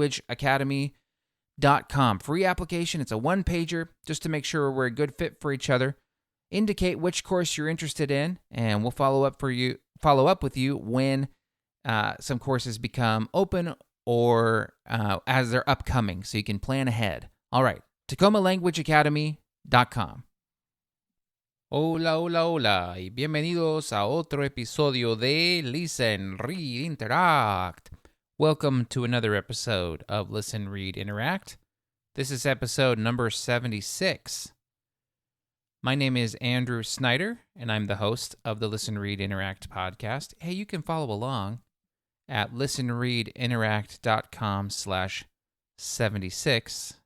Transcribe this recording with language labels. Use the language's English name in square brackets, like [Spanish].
[English] tacomalanguageacademy.com. Free application. It's a one-pager just to make sure we're a good fit for each other. Indicate which course you're interested in, and we'll follow up with you when some courses become open or as they're upcoming, so you can plan ahead. All right, tacomalanguageacademy.com. [Spanish] Hola, hola, hola, y bienvenidos a otro episodio de Listen, Read, Interact. [English] Welcome to another episode of Listen, Read, Interact. This is episode number 76. My name is Andrew Snyder, and I'm the host of the Listen, Read, Interact podcast. Hey, you can follow along at listenreadinteract.com/76.